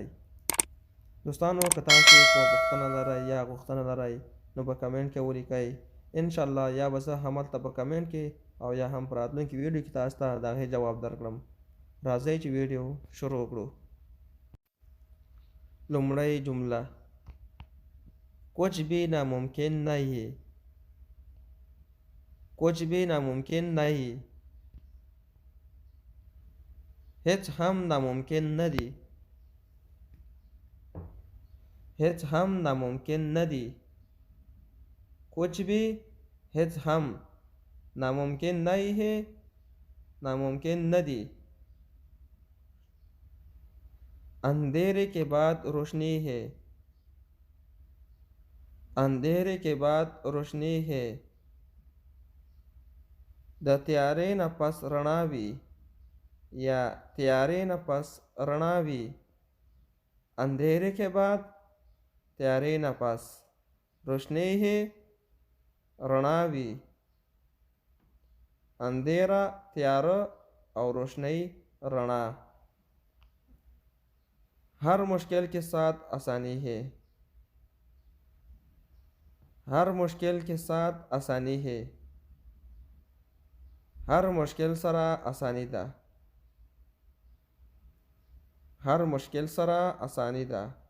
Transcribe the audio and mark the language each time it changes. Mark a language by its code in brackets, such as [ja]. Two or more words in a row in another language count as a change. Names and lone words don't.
[ps] دوستانو، که تاسو کومه پوښتنه لرئ یا غوښتنه لرئ نو په کمنټ کې ولیکئ. انشاءالله یا به زه هملته په کمنټ کې او یا هم په راتلونکي ویډیو کې تاسو ته د هغې جواب درکړم. راځئ چې ویډیو شروع کړو. لومړی جمله: [hi] कुछ भी नामुमकिन नहीं। कुछ भी नामुमकिन नहीं. [ps] هیڅ هم ناممکن نه دي. هیڅ هم ناممکن نه دي. [hi] कुछ भी [ps] هیڅ هم [hi] नामुमकिन नहीं है. [ps] ناممکن نه دي. [hi] अंधेरे के बाद रोशनी है. अंधेरे के बाद रोशनी है. [ps] د تیارې نه پس رڼا وي یا تیارې نه پس رڼا وي. [hi] अंधेरे के बाद [ps] تیارې نه پس [hi] रोशनी है [ps] رڼا وي. اندھیرا تیاره او روشنی رڼا. [hi] हर मुश्किल के साथ आसानी है. हर मुश्किल के साथ आसानी है. [ps] هر مشکل سره آساني دا. هر مشکل سره آساني دا.